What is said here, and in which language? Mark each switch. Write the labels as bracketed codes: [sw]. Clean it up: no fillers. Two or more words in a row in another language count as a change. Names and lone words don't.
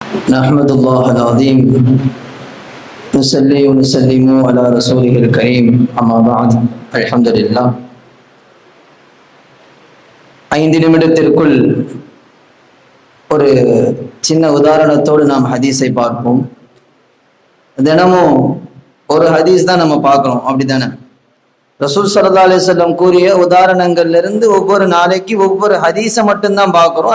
[ar] نحمد الله العظيم نصلي ونسلم على رسوله الكريم أما بعد الحمد لله. [ta] 5 நிமிடத்திற்குள் ஒரு சின்ன உதாரணத்தோடு நாம் ஹதீஸை பார்ப்போம். தினமும் ஒரு ஹதீஸ் தான் நம்ம பார்க்கிறோம், அப்படித்தானே? [ar] رسول صلى الله عليه وسلم [ta] கூறிய உதாரணங்கள்ல இருந்து ஒவ்வொரு நாளைக்கு ஒவ்வொரு ஹதீஸை மட்டும்தான் பார்க்கிறோம்.